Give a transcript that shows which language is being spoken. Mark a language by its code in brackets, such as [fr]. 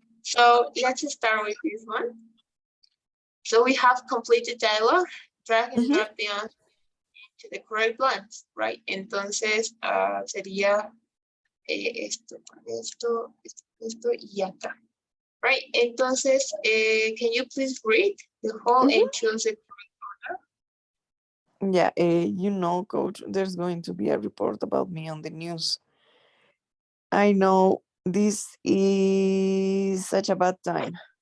[en] So let's start with this one. So we have completed dialogue. Drag and drop the answer to the correct blanks, right? [es] Entonces sería esto y acá. [en] Right, entonces, can you please read the whole and choose the correct order? Yeah, coach, there's going to be a report about me on the news. I know this is such a bad time.